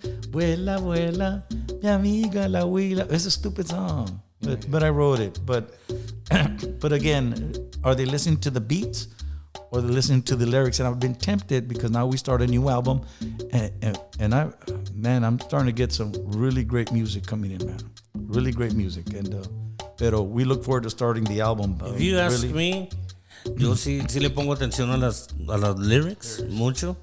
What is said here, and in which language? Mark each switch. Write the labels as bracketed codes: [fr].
[es] Vuela, vuela, mi amiga la huila. [en] It's a stupid song, but I wrote it. But again, are they listening to the beats or they're listening to the lyrics? And I've been tempted because now we start a new album, and I'm starting to get some really great music coming in, man. Really great music, [es] pero [en] we look forward to starting the album. If you ask me, [es] yo sí le pongo atención a las lyrics mucho.